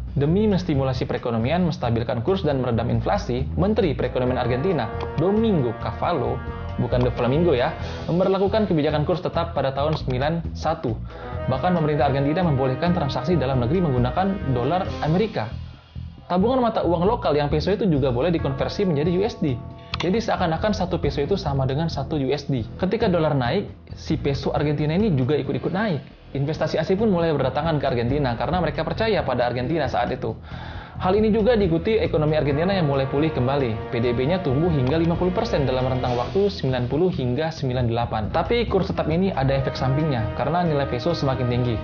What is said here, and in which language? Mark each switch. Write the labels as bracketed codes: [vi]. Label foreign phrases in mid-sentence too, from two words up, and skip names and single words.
[id] Demi menstimulasi perekonomian, menstabilkan kurs dan meredam inflasi, Menteri Perekonomian Argentina, Domingo Cavallo, bukan The Flamingo ya, memberlakukan kebijakan kurs tetap pada tahun 91. Bahkan pemerintah Argentina membolehkan transaksi dalam negeri menggunakan dolar Amerika. Tabungan mata uang lokal yang peso itu juga boleh dikonversi menjadi USD. Jadi seakan-akan satu peso itu sama dengan satu USD. Ketika dolar naik, si peso Argentina ini juga ikut-ikut naik. Investasi asing pun mulai berdatangan ke Argentina karena mereka percaya pada Argentina saat itu. Hal ini juga diikuti ekonomi Argentina yang mulai pulih kembali. PDB-nya tumbuh hingga 50% dalam rentang waktu 90 hingga 98. Tapi kurs tetap ini ada efek sampingnya karena nilai peso semakin tinggi.